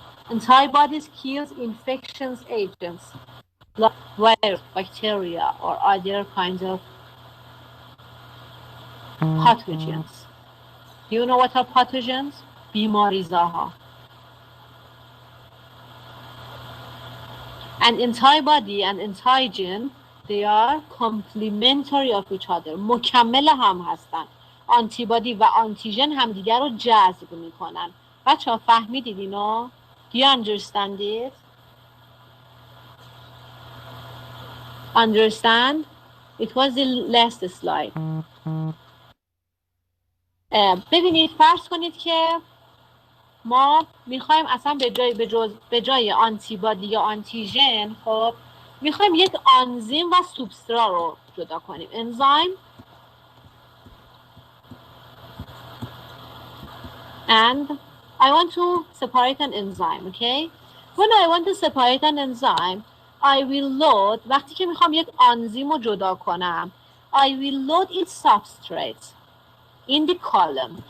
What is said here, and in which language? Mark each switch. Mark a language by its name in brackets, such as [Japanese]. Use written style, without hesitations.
[English] Antibodies kills infectious agents like virus, bacteria, or other kinds of pathogens. Do you know what are pathogens? [Persian] بیماریزاها. [English] And antibody and antigen, they are complementary of each other. [Persian] مکمل هم هستن. آنتیبادی و آنتیژن همدیگر رو جذب میکنن. بچه‌ها فهمیدید اینو؟ [English] Do you understand it? Understand? It was the last slide. [Persian] ببینید فرض کنید که ما میخوایم اصلا به جای آنتیبادی یا آنتیژن خب میخوایم یک آنزیم و سوبسترا رو جدا کنیم. [English] Enzyme and I want to separate an enzyme. Okay, when I want to separate an enzyme I will load. [Persian] وقتی که میخوام یک آنزیم رو جدا کنم [English] I will load its substrate in the column.